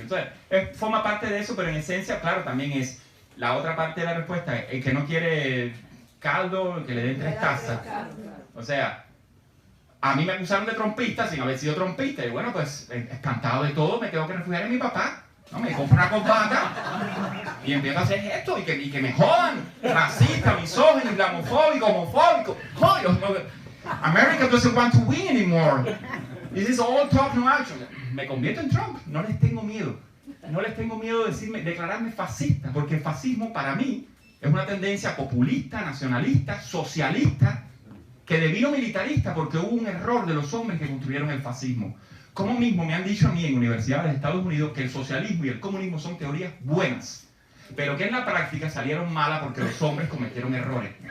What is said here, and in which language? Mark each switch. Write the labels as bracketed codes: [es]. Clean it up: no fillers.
[es] Entonces, forma parte de eso, pero en esencia, claro, también es la otra parte de la respuesta, el que no quiere caldo, que le den 3 tazas. O sea, a mí me acusaron de trompista sin haber sido trompista, y bueno, pues, espantado de todo, me tengo que refugiar en mi papá. No, me compro una corbata y empiezo a hacer esto y que me jodan. Racista, misógino, islamofóbico, homofóbico. [en] America doesn't want to win anymore. This is all talk, no action. [es] Me convierto en Trump. No les tengo miedo. No les tengo miedo de declararme fascista, porque el fascismo para mí es una tendencia populista, nacionalista, socialista, que devino militarista, porque hubo un error de los hombres que construyeron el fascismo. Como mismo me han dicho a mí en universidades de Estados Unidos que el socialismo y el comunismo son teorías buenas, pero que en la práctica salieron malas porque los hombres cometieron errores.